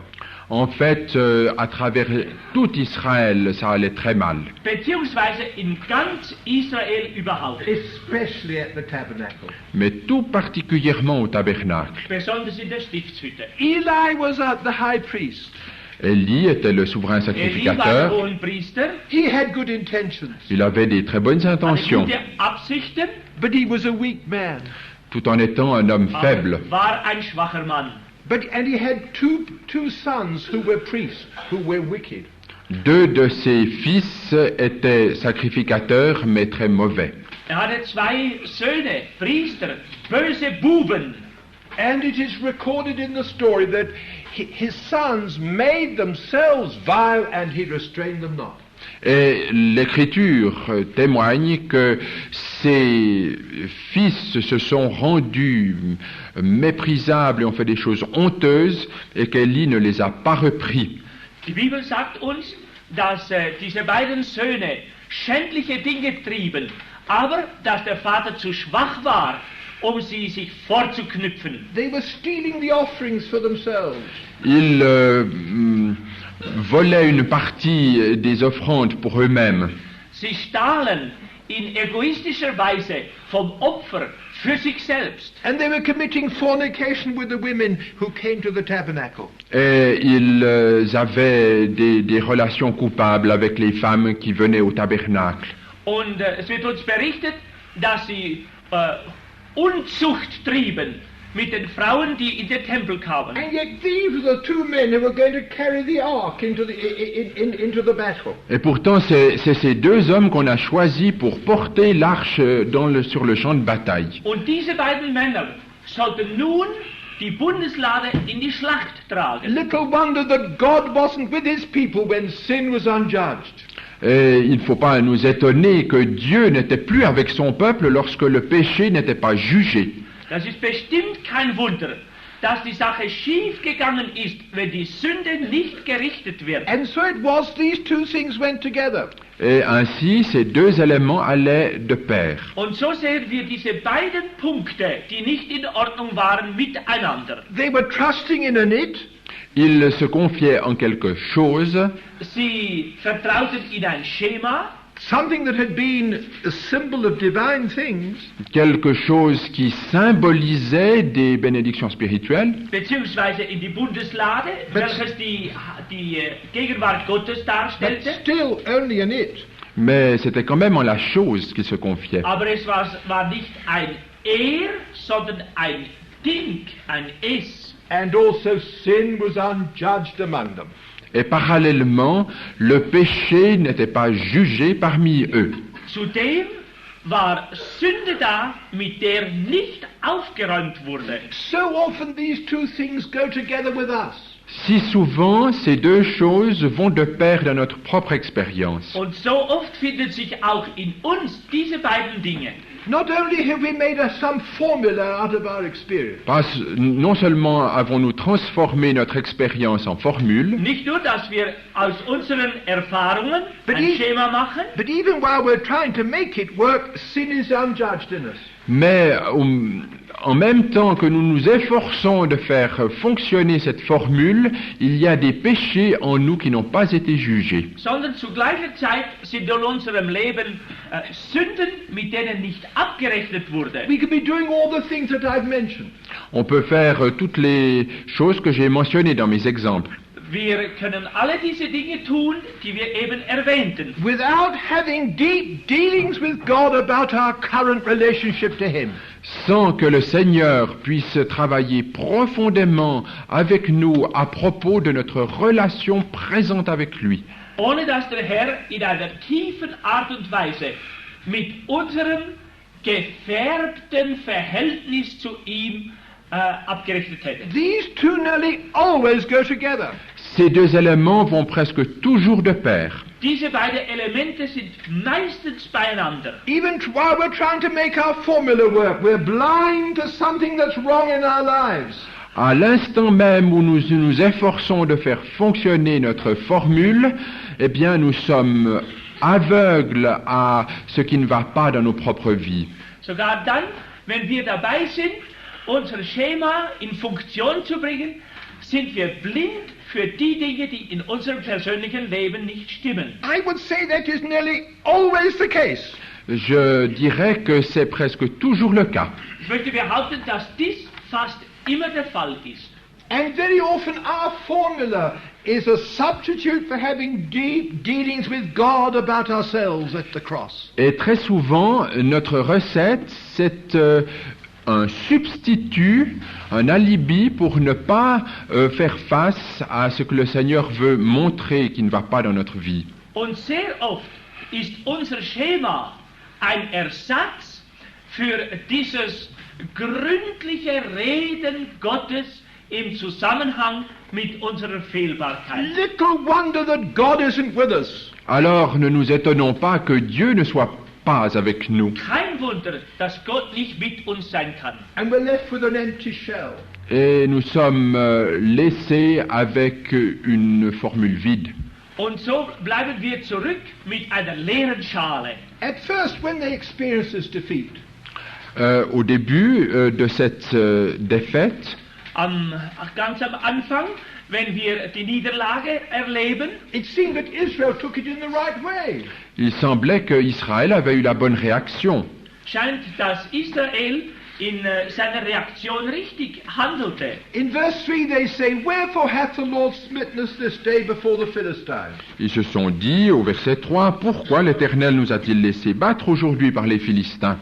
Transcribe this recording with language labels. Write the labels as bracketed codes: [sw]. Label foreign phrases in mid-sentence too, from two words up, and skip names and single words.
[fr] En fait, à travers tout Israël, ça allait très mal. [de] Beziehungsweise in ganz Israel überhaupt. [en] Especially at the tabernacle. [fr] Mais tout particulièrement au tabernacle. [de] Besonders in der Stiftshütte. [en] Eli was the high priest. [fr] Élie était le souverain [de] Eli war der [fr] sacrificateur. [de] Hohenpriester, [en] He had good intentions, [fr] Il avait des très bonnes [de] hatte [fr] intentions, [de] gute Absichten, [en] but he was a weak man. [fr] tout en étant un homme faible. [de] aber war ein schwacher Mann. [en] And he had two sons who were priests, who were wicked. [fr] Deux de ses fils étaient sacrificateurs, mais très mauvais. [de] Hatte zwei Söhne, Priester, böse Buben. [en] And it is recorded in the story that his sons made themselves vile and he restrained them not. [fr] Et l'Écriture témoigne que ses fils se sont rendus méprisables et ont fait des choses honteuses et qu'Élie ne les a pas repris. [de] Die Bibel sagt uns, dass diese beiden Söhne schändliche Dinge trieben, aber dass der Vater zu schwach war, sie sich vorzuknüpfen. [en] They were stealing the offerings for themselves. [fr] Ils volaient une partie des offrandes pour eux-mêmes. [de] Sie stahlen in egoistischer Weise vom Opfer für sich selbst. [en] And they were committing fornication with the women who came to the tabernacle. [fr] Et ils avaient des relations coupables avec les femmes qui venaient au tabernacle. [de] Und es wird uns berichtet, dass sie Unzucht trieben mit den Frauen, die in den Tempel kamen. [en] And yet these were the two men who were going to carry the ark into the battle. [fr] Et pourtant, c'est ces deux hommes qu'on a choisis pour porter l'arche sur le champ de bataille. [de] Und diese beiden Männer sollten nun die Bundeslade in die Schlacht tragen. [en] Little wonder that God wasn't with his people when sin was unjudged. [fr] Et il ne faut pas nous étonner que Dieu n'était plus avec son peuple lorsque le péché n'était pas jugé. [de] Das ist bestimmt kein Wunder, dass die Sache schief gegangen ist, wenn die Sünde nicht gerichtet wird. [en] And so it was, these two things went together. [fr] Et ainsi, ces deux éléments allaient de pair. [de] Und so sehen wir diese beiden Punkte, die nicht in Ordnung waren, miteinander. [en] They were trusting in it. [fr] Ils se confiaient en quelque chose. [de] Sie vertrauten in ein Schema, [en] Something that had been a symbol of divine things. [fr] Quelque chose qui symbolisait des bénédictions spirituelles. [de] beziehungsweise in die Bundeslade, welches die Gegenwart Gottes [en] But [de] darstellte. [en] still only in it. [fr] Mais c'était quand même en la chose qu'ils se confiaient. [de] Aber es war nicht ein sondern ein Ding, ein Es. [en] And also sin was unjudged among them. [fr] Et parallèlement, le péché n'était pas jugé parmi eux. [de] Zudem war Sünde da, mit der nicht aufgeräumt wurde. [en] So often these two things go together with us. [fr] Si souvent, ces deux choses vont de pair dans notre propre expérience. [de] Und so oft finden sich auch in uns diese beiden Dinge. [en] Not only have we made some formula out of our experience, [fr] Non seulement avons-nous transformé notre expérience en formule, [de] Nicht nur, dass wir aus unseren Erfahrungen [en] But [de] ein [en] he- [de] Schema machen, [en] but even while we're trying to make it work, sin is unjudged in us. [fr] mais en même temps que nous nous efforçons de faire fonctionner cette formule, il y a des péchés en nous qui n'ont pas été jugés. [de] sondern zu gleicher Zeit sind in unserem Leben Sünden, mit denen nicht abgerechnet wurde. [en] We could be doing all the things that I've mentioned. [fr] On peut faire toutes les choses que j'ai mentionnées dans mes exemples. [de] Wir können alle diese Dinge tun, die wir eben erwähnten, [en] Without having deep dealings with God about our current relationship to Him. [fr] Sans que le Seigneur puisse travailler profondément avec nous à propos de notre relation présente avec lui. [de] ohne dass der Herr in einer tiefen Art und Weise mit unserem gefärbten Verhältnis zu ihm abgerechnet hätte. [en] These two nearly always go together. [fr] Ces deux éléments vont presque toujours de pair. [de] Diese beiden Elemente sind meistens beieinander. [en] Even while we're trying to make our formula work, we're blind to something that's wrong in our lives. [fr] À l'instant même où nous nous efforçons de faire fonctionner notre formule, eh bien nous sommes aveugles à ce qui ne va pas dans nos propres vies. [de] Sogar dann, wenn wir dabei sind, unser Schema in Funktion zu bringen, sind wir blind für die Dinge, die in unserem persönlichen Leben nicht stimmen. [en] I would say that is nearly always the case. [fr] Je dirais que c'est presque toujours le cas. [de] Ich möchte behaupten, dass dies fast immer der Fall ist. [en] And very often our formula is a substitute for having deep dealings with God about ourselves at the cross. [fr] Et très souvent, notre recette, c'est un substitut, un alibi pour ne pas faire face à ce que le Seigneur veut montrer qui ne va pas dans notre vie. [de] Und sehr oft ist unser Schema ein Ersatz für dieses gründliche Reden Gottes im Zusammenhang mit unserer Fehlbarkeit. [en] Little wonder that God isn't with us. [fr] Alors ne nous étonnons pas que Dieu ne soit pas avec nous. [de] Kein Wunder, dass Gott nicht mit uns sein kann. [en] And we're left with an empty shell. [fr] Et nous sommes laissés avec une formule vide. [de] Und so bleiben wir zurück mit einer leeren Schale. [en] At first, when they experience this defeat, [fr] Au début de cette défaite, [de] Ganz am Anfang, wenn wir die Niederlage erleben, [en] it seemed that Israel took it in the right way. [fr] il semblait qu'Israël avait eu la bonne réaction. [de] scheint, dass Israel in seiner Reaktion richtig handelte. [en] In verse 3 they say, "Wherefore hath the Lord smitten us this day before the Philistines?" [fr] Ils se sont dit, au verset 3, pourquoi l'Éternel nous a-t-il laissé battre aujourd'hui par les Philistins?